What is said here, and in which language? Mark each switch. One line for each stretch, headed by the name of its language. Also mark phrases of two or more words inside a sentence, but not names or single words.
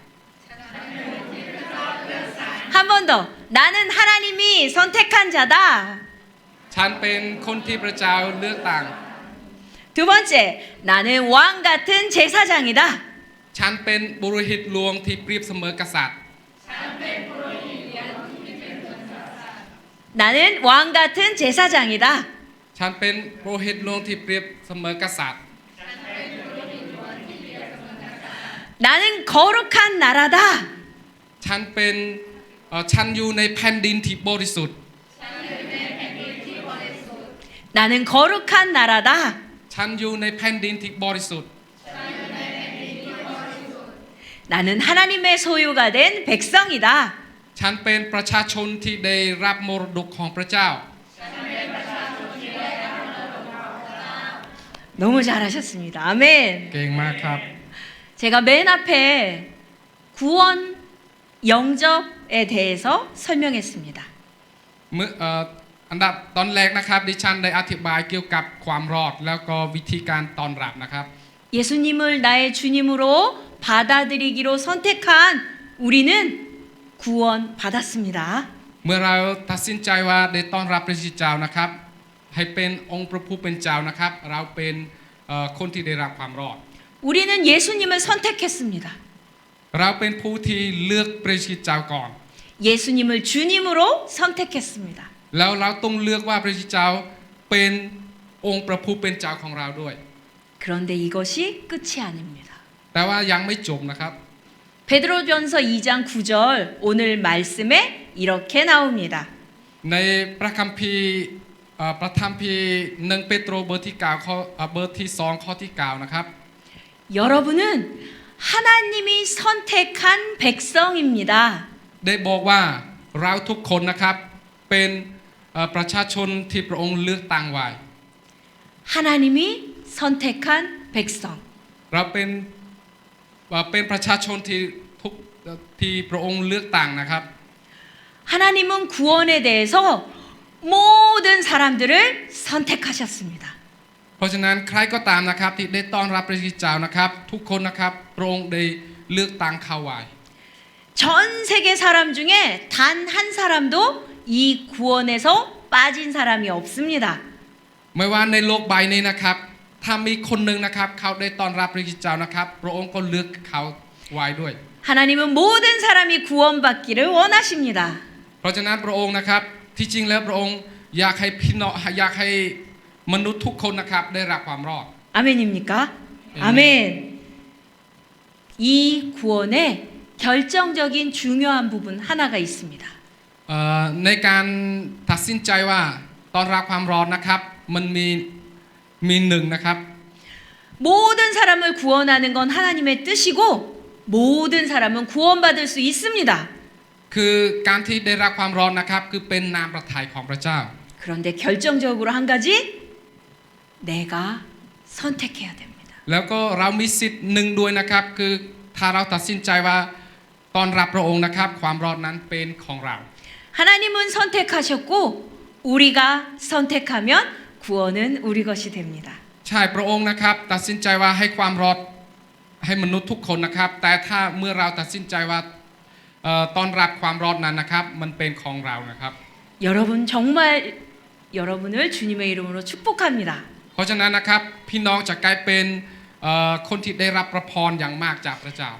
Korean: 한 번 더. 나는 하나님이 선택한 자다.
Thai: ฉันเป็นคนที่พระเจ้าเลือกต่าง
Korean: 두 번째, 나는 왕 같은 제사장이다.
Thai: ฉันเป็นบุรุษหลวงที่เปรียบเสมอกษัตริย์
Korean: 나는 왕 같은 제사장이다.
Thai: ฉันเป็นบุรุษหลวงที่เปรียบเสมอกษัตริย์
Korean: 나는 거룩한 나라다.
Thai: ฉันเป็นฉันอยู่ในแผ่นดินที่บริสุทธิ์
Korean: 나는 거룩한 나라다.
Thai: ฉันอยู่ในแผ่นดินที่บริสุทธิ์
Korean: 나는 하나님의 소유가 된 백성이다.
Thai: ฉันเป็นประชาชนที่ได้รับมรดกของพระเจ้า
Korean: 너무 잘하셨습니다. 아멘.
Thai: เก่งมากครับ
Korean: 제가 맨 앞에 구원 영접에 대해서 설명했습니다.
Thai: เมื่ออันดับตอนแรกนะครับดิฉันได้อธิบายเกี่ยวกับความรอดแล้วก็วิธีการต้อนรับนะครับ
Korean: 예수님을 나의 주님으로 받아들이기로 선택한 우리는 구원 받았습니다.
Thai: เมื่อเราตัดสินใจว่าได้ต้อนรับพระเจ้านะครับให้เป็นองค์พระผู้เป็นเจ้านะครับเราเป็นคนที่ได้รับความรอด
Korean: 우리는 예수님을 선택했습니다.
Thai: เราเป็นผู้ที่เลือกพระเจ้าก่อน
Korean: 예수님을 주님으로 선택했습니다.
Thai: แล้วเราต้องเลือกว่าพระเจ้าเป็นองค์พระผู้เป็นเจ้าของเราด้วย
Korean: 그런데 이것이 끝이 아닙니다.
Thai: แต่ว่ายังไม่จบนะครับ
Korean: 베드로전서 2장 9절 오늘 말씀에 이렇게 나옵니다.
Thai: ในพระคัมภีร์พระธรรมพี1เปโตรบทที่9ข้อเบอร์ที่2ข้อที่9นะครับ
Korean: 여러분은 하나님이 선택한 백성입니다.
Thai: ได้บอกว่าเราทุกคนนะครับเป็นประชาชนที่พระองค์เลือกตั้งไว้
Korean: 하나님이 선택한 백성.
Thai: เราเป็นประชาชนที่พระองค์เลือกตั้งนะครับ
Korean: 하나님은 구원에 대해서 모든 사람들을 선택하셨습니다.
Thai: เพราะฉะนั้นใครก็ตามนะครับที่ได้ต้อนรับพระเจ้านะครับทุกคนนะครับพระองค์ได้เลือกตั้งเขาไว้
Korean: 전 세계 사람 중에 단 한 사람도 이 구원에서 빠진 사람이 없습니다.
Thai: ไม่ว่าในโลกใบนี้นะครับถ้ามีคนหนึ่งนะครับเขาได้ต้อนรับพระเจ้านะครับพระองค์ก็เลือกเขาไว้ด้วย
Korean: 하나님은 모든 사람이 구원받기를 원하십니다.
Thai: เพราะฉะนั้นพระองค์นะครับที่จริงแล้วพระองค์อยากให้พี่น้องอยากให้มนุษย์ทุกคนนะครับได้รับความรอด
Korean: 아멘입니까? 아멘. 이 구원에 결정적인 중요한 부분 하나가 있습니다.
Thai: ในการตัดสินใจว่าต้อนรับความรอดนะครับมันมีหนึ่งนะครับ
Korean: 모든 사람을 구원하는 건 하나님의 뜻이고 모든 사람은 구원받을 수 있습니다.
Thai: คือการที่ได้รับความรอดนะครับคือเป็นนามพระทัยของพระเจ้า
Korean: 그런데 결정적으로 한 가지 내가 선택해야 됩니다.
Thai: แล้วก็เรามีสิทธิ์หนึ่งด้วยนะครับคือถ้าเราตัดสินใจว่าต้อนรับพระองค์นะครับความรอดนั้นเป็นของเรา
Korean: 하나님은 선택하셨고 우리가 선택하면 구원은 우리 것이 됩니다.
Thai: ใช่พระองค์นะครับตัดสินใจว่าให้ความรอดให้มนุษย์ทุกคนนะครับแต่ถ้าเมื่อเราตัดสินใจว่าต้อนรับความรอดนั้นนะครับมันเป็นของเรานะครับ
Korean: 여러분 정말 여러분을 주님의 이름으로 축복합니다.
Thai: เพราะฉะนั้นนะครับพี่น้องจะกลายเป็นคนที่ได้รับพระพรอย่างมากจากพระเจ้า